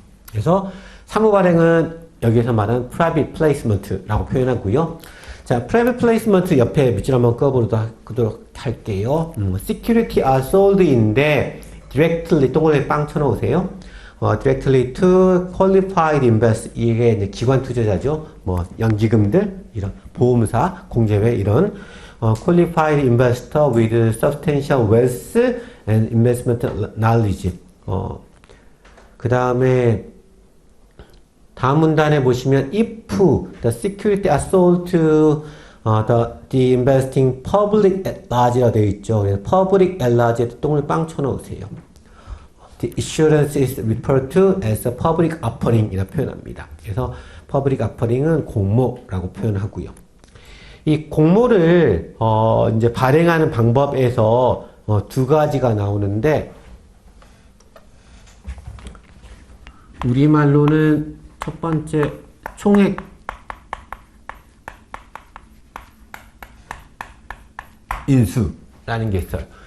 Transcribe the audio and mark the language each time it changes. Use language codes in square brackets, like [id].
[ko] 그래서 사무 발행은 여기에서 말하는 private placement라고 표현하고요. 자, private placement 옆에 밑줄 한번 꺼보도록 할게요. [en] security are sold인데 directly [ko] 동그라미 빵 쳐놓으세요. [en] directly to qualified investors [ko] 이게 이제 기관 투자자죠. 뭐 연기금들 이런 보험사, 공제회 이런 [en] qualified investor with substantial wealth and investment knowledge. [ko] 그 다음에 다음 문단에 보시면 [en] if the security are sold to the investing public at large [ko] 라고 되어 있죠. 그래서 public at large에 똥을 빵 쳐놓으세요. [en] The issuance is referred to as a public offering [ko] 이라 표현합니다. 그래서 public offering은 공모라고 표현하고요. 이 공모를 이제 발행하는 방법에서 두 가지가 나오는데 우리말로는 첫 번째 총액 인수라는 게 있어요.